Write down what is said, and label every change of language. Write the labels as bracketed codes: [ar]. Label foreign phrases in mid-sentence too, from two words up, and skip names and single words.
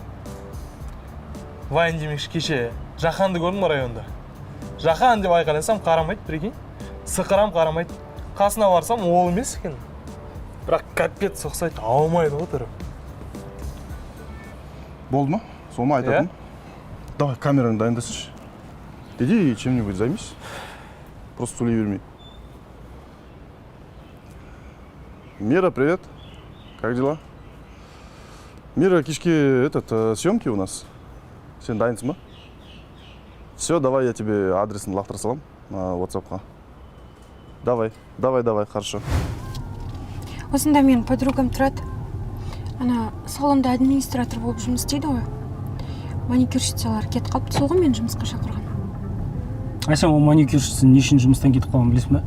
[kk] Вайн демекші кеше Жақанды көрдім районда. Жақан деп айқайласам қарамайды, прикинь. Сықырам қарамайды. Қасына барсам ол емес екен. Бірақ капет соқсайды, аумайды ғой түрі. Болды ма? Сол ма айтатын? Давай, камераны дайындасыншы. [ru] Иди чем-нибудь займись. Просто [kk] сөйлей бермей. [ru] Мира, привет. Как дела? Мира, кешке съемки у нас. [kk] Сен дайынсың ба? [ru] Все, давай я тебе [kk] адресын лақтыра салам [ru] на WhatsApp-қа. Давай, хорошо. [kk] Осында менің подругам тұрады. Ана салонда администратор болып жұмыс істейді ғой. Маникюрщицалар кетіп қалыпты, сол ғой мен жұмысқа шақырған. Сен ол маникюрщица не үшін жұмыстан кетіп қалғанын білесің бе?